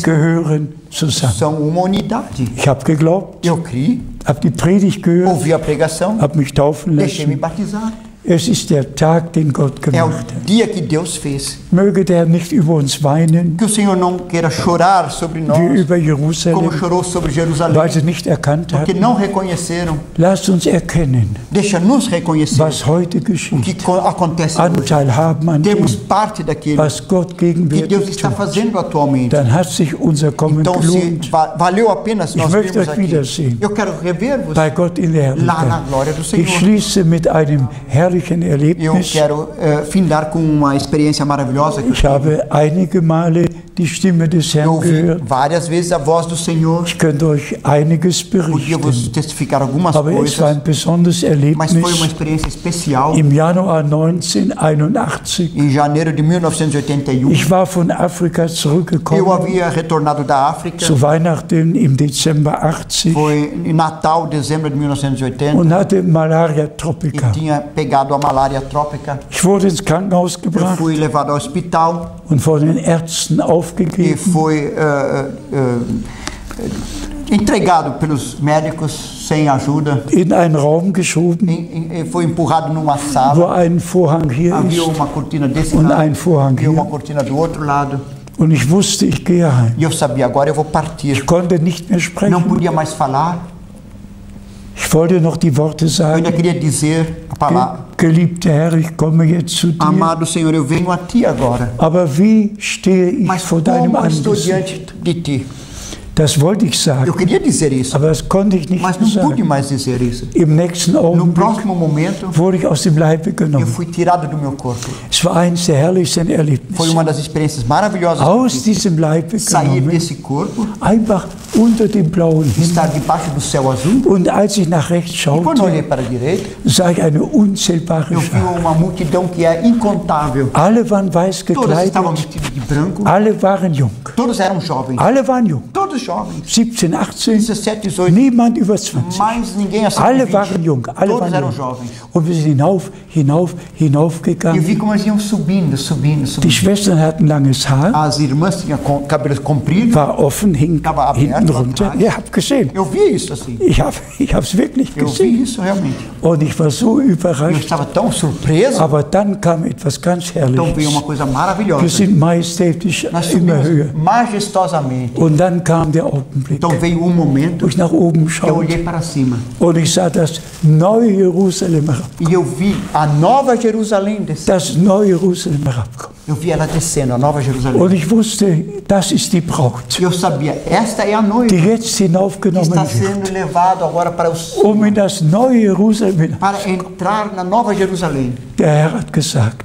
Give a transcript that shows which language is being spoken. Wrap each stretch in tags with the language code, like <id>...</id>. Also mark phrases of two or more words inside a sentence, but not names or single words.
<de>gehören zusammen.</de> <pt>são uma unidade.</pt> <de>Ich habe geglaubt,</de> <pt>Eu criei,</pt> <de>habe die Predigt gehört,</de> <pt>ouvi a pregação,</pt> <de>habe mich taufen</de> <pt>deixei-me</pt> <de>lassen.</de> <pt>batizar.</pt> <de>Es ist der Tag, den Gott</de> <pt>É o</pt> <de>gemacht hat.</de> <pt>dia que Deus fez.</pt> <de>Möge der nicht über uns weinen,</de> <pt>Que o Senhor não queira chorar sobre</pt> <de>wie</de> <pt>nós,</pt> <de>über</de> <pt>como</pt> <de>Jerusalem,</de> <pt>chorou sobre Jerusalém,</pt> <de>weil sie nicht erkannt</de> <pt>porque</pt> <de>hatten.</de> <pt>não reconheceram.</pt> <de>Lasst uns erkennen,</de> <pt>Deixa-nos reconhecer</pt> <de>was heute</de> <pt>o que</pt> <de>geschieht.</de> <pt>acontece hoje.</pt> <de>Anteil haben an</de> <pt>Temos</pt> <de>dem,</de> <pt>parte daquilo</pt> <de>was Gott</de> <pt>que Deus</pt> <de>gegenwärtig</de> <pt>está</pt> <de>tut.</de> <pt>fazendo atualmente.</pt> <de>Dann hat sich unser Kommen</de> <pt>Então, se</pt> <de>gelohnt,</de> <pt>valeu a pena se nós</pt> <de>Ich möchte</de> <pt>virmos</pt> <de>euch</de> <pt>aqui.</pt> <de>wiedersehen.</de> <pt>Eu quero rever-vos</pt> <de>bei Gott in der</de> <pt>lá na</pt> <de>Herrlichkeit.</de> <pt>glória do</pt> <de>Ich</de> <pt>Senhor.</pt> <de>schließe mit einem herrlichen herrlichen</de> <pt>Eu</pt> <de>Erlebnis.</de> <pt>quero findar com uma experiência maravilhosa que eu</pt> <de>Ich habe einige Male die Stimme des Herrn</de> <pt>ouvi</pt> <de>gehört.</de> <pt>várias vezes a voz do Senhor.</pt> <de>Ich könnte euch einiges</de> <pt>Podia vos</pt> <de>berichten,</de> <pt>testificar algumas</pt> <de>aber es war</de> <pt>coisas,</pt> <de>ein besonderes</de> <pt>mas foi uma</pt> <de>Erlebnis</de> <pt>experiência especial.</pt> <de>im Januar 1981.</de> <pt>Em janeiro de 1981,</pt> <de>Ich war von Afrika</de> <pt>eu</pt> <de>zurückgekommen</de> <pt>havia retornado da África.</pt> <de>zu Weihnachten im Dezember 80</de> <pt>Foi em Natal, dezembro de 1980,</pt> <de>und hatte Malaria</de> <pt>e</pt> <de>tropica.</de> <pt>tinha pegado a malária trópica.</pt> <de>Ich wurde ins Krankenhaus</de> <pt>Eu</pt> <de>gebracht</de> <pt>fui levado ao hospital</pt> <de>und von den Ärzten</de> <pt>e</pt> <de>aufgegeben.</de> <pt>fui entregado pelos médicos sem ajuda.</pt> <de>In einen Raum geschoben,</de> <pt>Foi empurrado numa</pt> <de>wo</de> <pt>sala.</pt> <de>ein Vorhang hier</de> <pt>Havia</pt> <de>ist</de> <pt>uma cortina desse</pt> <de>und</de> <pt>lado</pt> <de>ein Vorhang</de> <pt>e uma</pt> <de>hier.</de> <pt>cortina do outro lado.</pt> <de>Und ich wusste, ich gehe heim.</de> <pt>E eu sabia, agora eu vou partir.</pt> <de>Ich konnte nicht mehr</de> <pt>Não</pt> <de>sprechen.</de> <pt>podia mais falar.</pt> <de>Ich wollte noch die Worte</de> <pt>Eu ainda</pt> <de>sagen.</de> <pt>queria dizer a palavra:</pt> <de>Geliebter Herr, ich komme jetzt zu dir.</de> <pt>Amado Senhor, eu venho a Ti agora.</pt> <de>Aber wie stehe ich</de> <pt>Mas</pt> <de>vor deinem</de> <pt>como estou</pt> <de>Angesicht?</de> <pt>diante de Ti?</pt> <de>Das wollte ich</de> <pt>Eu</pt> <de>sagen,</de> <pt>queria dizer isso,</pt> <de>aber das konnte ich nicht</de> <pt>mas não pude</pt> <de>sagen.</de> <pt>mais dizer isso.</pt> <de>Im nächsten</de> <pt>No</pt> <de>Augenblick</de> <pt>próximo momento,</pt> <de>wurde ich aus dem Leibe</de> <pt>eu</pt> <de>genommen.</de> <pt>fui tirado do meu corpo.</pt> <de>Es war eines der herrlichsten Erlebnisse.</de> <pt>Foi uma das experiências maravilhosas que eu</pt> <de>Aus</de> <pt>tive.</pt> <de>diesem Leibe</de> <pt>Sair</pt> <de>genommen,</de> <pt>desse corpo,</pt> <de>einfach unter dem blauen Himmel.</de> <pt>estar debaixo do céu azul.</pt> <de>Und als ich nach rechts</de> <pt>E quando eu</pt> <de>schaute,</de> <pt>olhei para a direita,</pt> <de>sah ich eine unzählbare</de> <pt>eu vi</pt> <de>Schar.</de> <pt>uma multidão que é incontável.</pt> <de>Alle waren weiß</de> <pt>Todos estavam</pt> <de>gekleidet,</de> <pt>vestidos de branco,</pt> <de>alle waren jung.</de> <pt>todos eram jovens.</pt> <de>Alle waren jung.</de> <pt>Todos jovens.</pt> <de>17, 18,</de> <pt>17, 18,</pt> <de>niemand über 20.</de> <pt>mais ninguém acima de</pt> <de>Alle</de> <pt>20.</pt> <de>waren jung, alle</de> <pt>Todos</pt> <de>waren</de> <pt>eram</pt> <de>jung.</de> <pt>jovens.</pt> <de>Und wir sind</de> <pt>E eu</pt> <de>hinaufgegangen.</de> <pt>vi como eles iam subindo, subindo,</pt> <de>Die</de> <pt>subindo.</pt> <de>Schwestern hatten langes Haar,</de> <pt>As irmãs tinham cabelos compridos.</pt> <de>war offen, hing</de> <pt>Estava aberto</pt> <de>hinten runter.</de> <pt>atrás.</pt> <de>Ihr habt gesehen.</de> <pt>Eu vi isso assim.</pt> <de>Ich habe es wirklich</de> <pt>Eu vi</pt> <de>gesehen.</de> <pt>isso realmente.</pt> <de>Und ich war so</de> <pt>Eu</pt> <de>überrascht.</de> <pt>estava tão surpreso.</pt> <de>Aber dann kam etwas ganz</de> <pt>Então veio</pt> <de>Herrliches.</de> <pt>uma coisa</pt> <de>Wir</de> <pt>maravilhosa.</pt> <de>sind majestätisch</de> <pt>Nós</pt> <de>immer höher.</de> <pt>subimos majestosamente.</pt> <de>Und dann kam der Augenblick,</de> <pt>Então veio um momento</pt> <de>wo ich nach oben</de> <pt>que eu olhei</pt> <de>schaute</de> <pt>para cima</pt> <de>und ich sah das neue Jerusalem herab.</de> <pt>e eu vi a Nova Jerusalém descer.</pt> <de>Das neue Jerusalem herabkommen.</de> <pt>Eu vi ela descendo, a Nova Jerusalém.</pt> <de>Und ich wusste, das ist die Braut,</de> <pt>E eu sabia, esta é a</pt> <de>die</de> <pt>noiva</pt> <de>jetzt</de> <pt>que</pt> <de>hinaufgenommen</de> <pt>está</pt> <de>wird,</de> <pt>sendo levado agora para o céu,</pt> <de>um in das neue Jerusalem.</de> <pt>para entrar na Nova Jerusalém.</pt> <de>Der Herr hat gesagt,</de>